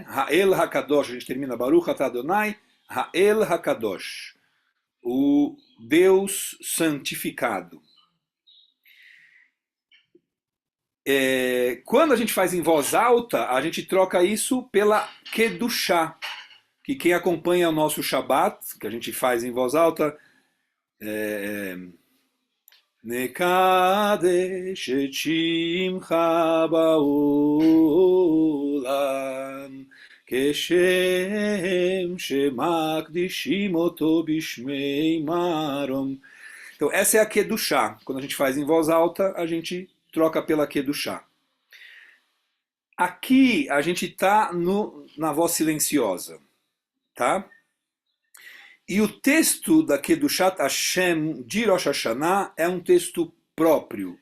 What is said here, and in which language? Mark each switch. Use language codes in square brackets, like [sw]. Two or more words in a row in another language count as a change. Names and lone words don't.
[he] האל הקדוש, [pt] a gente termina [he] ברוך אתה אדוני, האל הקדוש, [pt] o Deus santificado. Quando a gente faz em voz alta, a gente troca isso pela Kedushá, que quem acompanha o nosso Shabat, que a gente faz em voz alta, [he] נקדש את שמך בעולם כשם שמקדישים אותו בשמי מרום. [pt] Então essa é a Kedushá. Quando a gente faz em voz alta, a gente troca pela Kedushá. Aqui a gente está na voz silenciosa, tá? E o texto da Kedushat Hashem de Rosh Hashanah é um texto próprio.